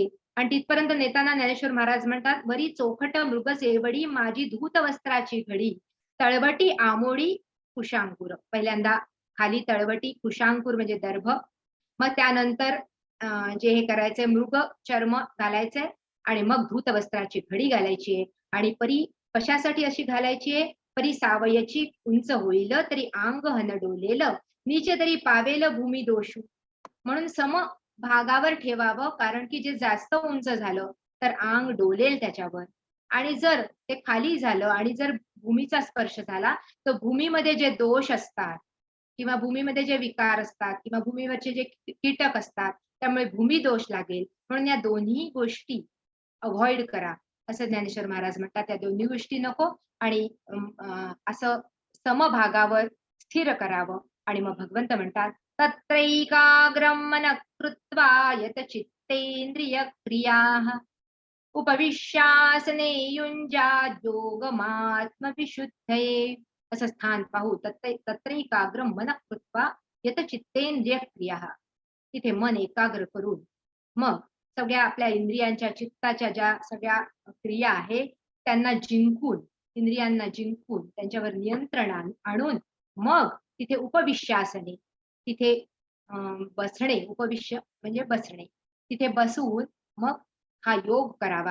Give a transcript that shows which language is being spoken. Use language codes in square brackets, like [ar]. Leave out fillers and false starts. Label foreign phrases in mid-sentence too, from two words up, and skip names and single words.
[mr] आणि तिथपर्यंत नेताना ज्ञानेश्वर महाराज म्हणतात, वरी चोखट मृग सेवडी माझी धूत वस्त्राची घडी, तळवटी आमोडी कुशांकुर. पहिल्यांदा खाली तळवटी, कुशांकुर म्हणजे दर्भ. मग त्यानंतर जे हे करायचंय, मृग चर्म घालायचंय, आणि मग धूत वस्त्राची घडी घालायची आहे. आणि परी कशासाठी अशी घालायची आहे, परी सावयची उंच होईल तरी अंग हन डोलेल, नीचे तरी पावेल भूमी दोषू. म्हणून सम भागावर ठेवावं, कारण की जे जास्त उंच झालं तर अंग डोलेल त्याच्यावर. आणि जर ते खाली झालं आणि जर भूमीचा स्पर्श झाला, तर भूमीमध्ये जे दोष असतात किंवा भूमीमध्ये जे विकार असतात किंवा भूमीवरचे जे कीटक असतात, त्यामुळे भूमी दोष लागेल. म्हणून या दोन्ही गोष्टी अव्हॉइड करा, असं ज्ञानेश्वर महाराज म्हणतात. त्या दोन्ही गोष्टी नको, आणि असं समभागावर स्थिर करावं. आणि मग भगवंत म्हणतात, [sa] तत्रैकाग्रं मनः कृत्वा यत चित्तेंद्रिय क्रियाः, उपविश्यासने युञ्जाद् योगमात्मविशुद्धये. [mr] असं स्थान पाहू. [sa] तत्रैकाग्रं मनः कृत्वा यत चित्तेंद्रिय क्रियाः. [mr] तिथे मन एकाग्र करून मग सगळ्या आपल्या इंद्रियांच्या, चित्ताच्या ज्या सगळ्या क्रिया आहेत त्यांना जिंकून, इंद्रियांना जिंकून त्यांच्यावर नियंत्रण आणून मग तिथे उपविश्यासने, तिथे बसणे, उपविश्य म्हणजे बसणे, तिथे बसून मग हा योग करावा.